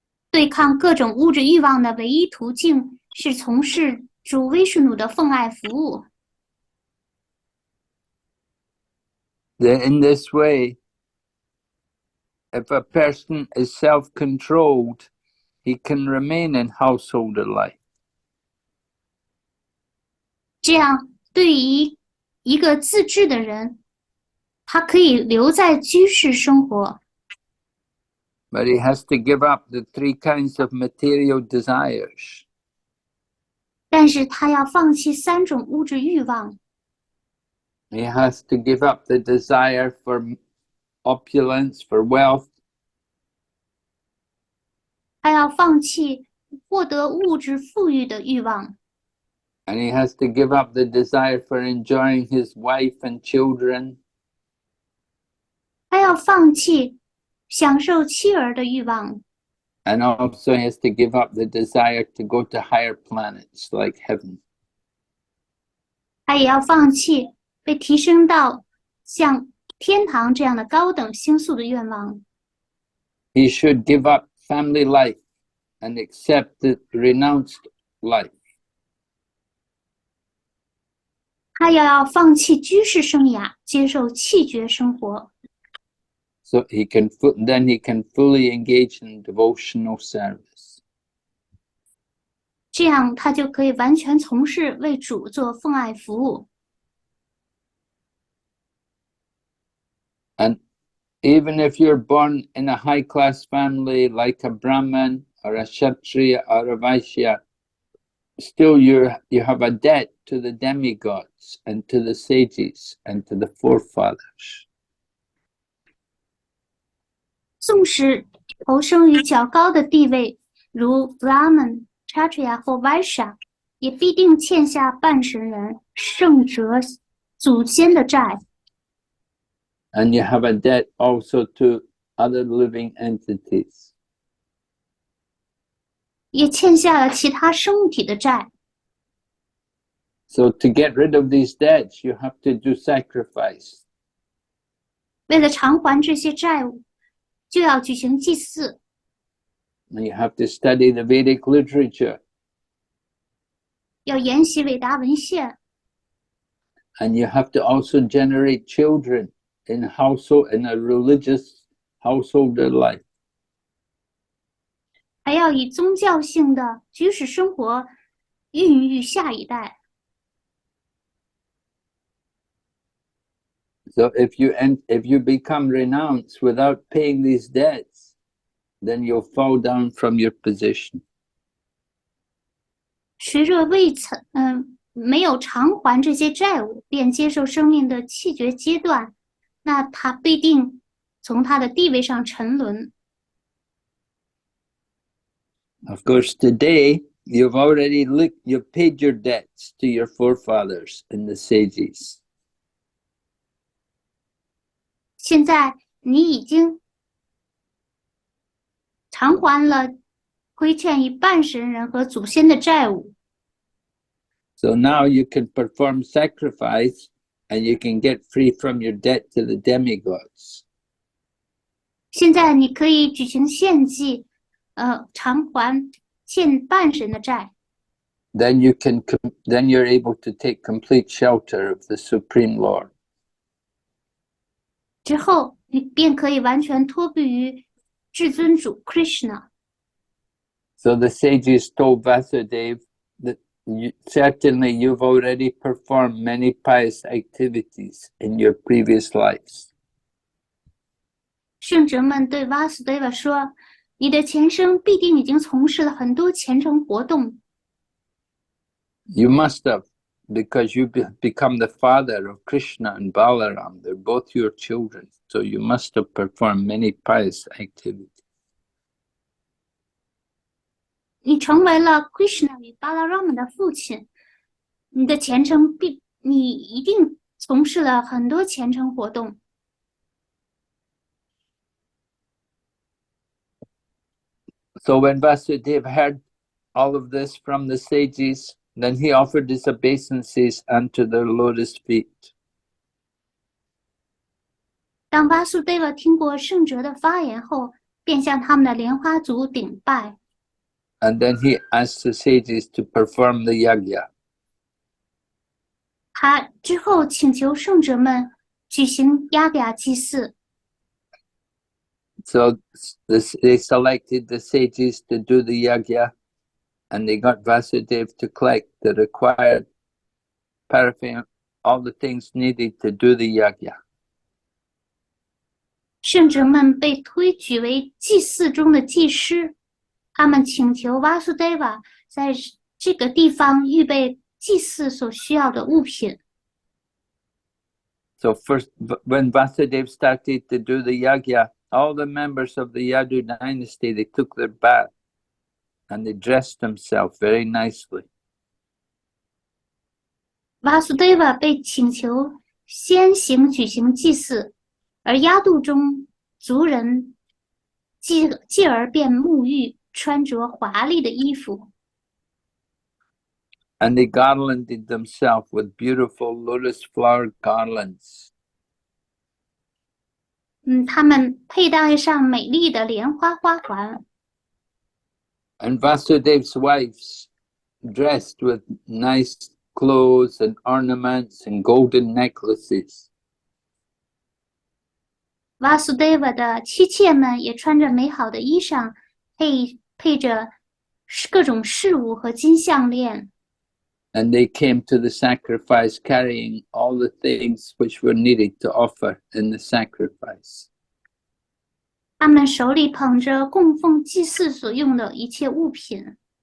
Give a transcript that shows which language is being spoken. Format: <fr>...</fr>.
<zh>对抗各种物质欲望的唯一途径是从事主 Vishnu 的奉爱服务。</zh> <en>In this way, if a person is self-controlled, he can remain in householder life.</en> <zh>这样，对于一个自制的人，他可以留在居士生活，</zh> <en>But he has to give up the three kinds of material desires.</en> <zh>但是他要放弃3种物质欲望。</zh> <en>He has to give up the desire for opulence, for wealth.</en> <zh>他要放弃获得物质富裕的欲望，</zh> <en>And he has to give up the desire for enjoying his wife and children.</en> <zh>他要放弃享受妻儿的欲望，</zh> <en>And also he has to give up the desire to go to higher planets like heaven.</en> <zh>他也要放弃被提升到像天堂这样的高等星宿的愿望。</zh> <en>He should give up family life and accept the renounced life.</en> <zh>他要放弃居士生涯，接受弃绝生活。</zh> <en>So then he can fully engage in devotional service.</en> <zh>这样他就可以完全从事为主做奉爱服务。</zh> <en>And even if you're born in a high-class family like a Brahmin or a Kshatriya or a Vaishya, still you have a debt to the demigods and to the sages and to the forefathers.</en> <zh>纵使投生于较高的地位，如 Brahman、Kshatriya 或 Vaishya， 也必定欠下半神人、圣哲、祖先的债。</zh> <en>And you have a debt also to other living entities.</en> <zh>也欠下了其他生物体的债。</zh> <en>So to get rid of these debts, you have to do sacrifice.</en> <zh>为了偿还这些债务，就要举行祭祀。</zh> <en>And you have to study the Vedic literature.</en> <zh>要研习伟大文献。</zh> <en>And you have to also generate children in a religious householder life.</en> <zh>还要以宗教性的居士生活孕育下一代。</zh> <en>So if you become renounced without paying these debts, then you'll fall down from your position.</en> <zh>谁若没有偿还这些债务，便接受生命的弃绝阶段，那他必定从他的地位上沉沦。</zh> <en>Of course, today you've paid your debts to your forefathers and the sages.</en> <zh>现在你已经偿还了亏欠于半神人和祖先的债务。</zh> <en>So now you can perform sacrifice and you can get free from your debt to the demigods.</en> <zh>现在你可以举行献祭，偿还欠半神的债。</zh> <en>Then you're able to take complete shelter of the Supreme Lord.</en> <zh>之后，你便可以完全托庇于至尊主 Krishna。</zh> <en>So the sages told Vasudeva that certainly you've already performed many pious activities in your previous lives.</en> <zh>圣哲们对 Vasudeva 说：“你的前生必定已经从事了很多虔诚活动。”</zh> <en>You must have, because you become the father of Krishna and Balaram. They're both your children, so you must have performed many pious activities.</en> <zh>你成为了 Krishna 与 Balaram 的父亲，你的前程你一定从事了很多虔诚活动。</zh> <en>So when Vasudeva heard all of this from the sages, then he offered his obeisances unto their lotus feet.</en> <zh>当 Vasudeva 听过圣哲的发言后，便向他们的莲花足顶拜。</zh> <en>And then he asked the sages to perform the yajna.</en> <zh>他之后请求圣哲们举行雅雅祭祀。</zh> <en>So they selected the sages to do the yajna, and they got Vasudeva to collect the required paraffin, all the things needed to do the yajna.</en> <zh>圣哲们被推举为祭祀中的祭师，他们请求 Vasudeva 在这个地方预备祭祀所需要的物品。</zh> <en>So first, when Vasudeva started to do the yajna, all the members of the Yadu dynasty, they took their bath and they dressed themselves very nicely.</en> <zh>Vasudeva 被请求先行举行祭祀，而压度中族人继而便沐浴，穿着华丽的衣服。</zh> <en>And they garlanded themselves with beautiful lotus flower garlands.</en> <zh>他们佩戴上美丽的莲花花环。</zh> <en>And Vasudev's wives dressed with nice clothes and ornaments and golden necklaces.</en> <zh>Vasudeva 的妻妾们也穿着美好的衣裳，配着各种饰物和金项链。</zh> <en>And they came to the sacrifice carrying all the things which were needed to offer in the sacrifice.</en> <zh>他们手里捧着供奉祭祀所用的一切物品。</zh>